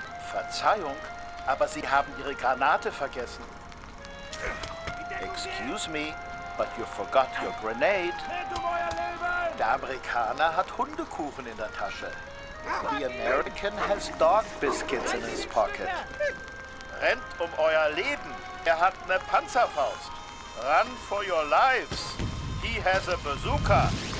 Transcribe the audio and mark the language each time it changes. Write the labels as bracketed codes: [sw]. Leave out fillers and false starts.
[de] Verzeihung, aber Sie haben Ihre Granate vergessen. [en] Excuse me, but you forgot your grenade. [de] Der Amerikaner hat Hundekuchen in der Tasche. [en] The American has dog biscuits in his pocket. [de] Rennt euer Leben. Hat ne Panzerfaust. [en] Run for your lives. He has a bazooka.